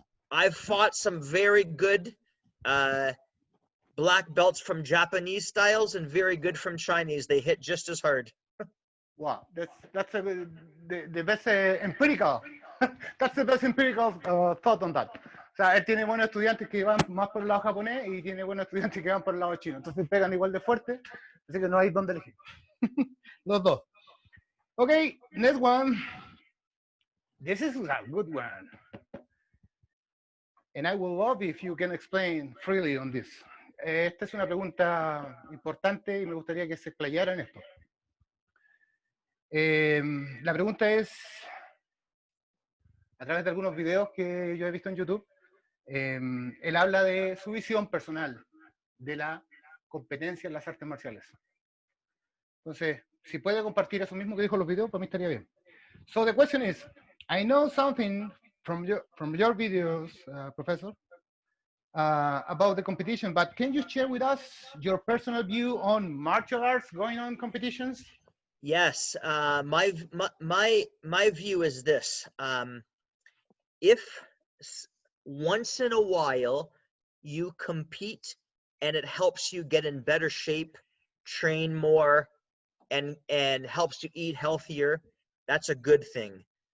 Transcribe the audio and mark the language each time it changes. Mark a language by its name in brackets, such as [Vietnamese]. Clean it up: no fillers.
[English] I've fought some very good black belts from Japanese styles and very good from Chinese. They hit just as hard. Wow, that's the best empirical. That's the best empirical thought on that. [Spanish] O sea, él tiene buenos estudiantes que van más por el lado japonés y tiene buenos estudiantes que van por el lado chino. Entonces pegan igual de fuerte, así que no hay dónde elegir. Los dos. [English] Okay, next one. This is a good one. And I will love if you can explain freely on this. [Spanish] Esta es una pregunta importante y me gustaría que se explayara en esto. La pregunta es, a través de algunos videos que yo he visto en YouTube, él habla de su visión personal de la competencia en las artes marciales. Entonces, si puede compartir eso mismo que dijo en los videos, para mí estaría bien. [English] So the question is, I know something from your videos, Professor, about the competition, but can you share with us your personal view on martial arts going on competitions? Yes, my view is this: if once in a while you compete and it helps you get in better shape, train more, and helps you eat healthier, that's a good thing.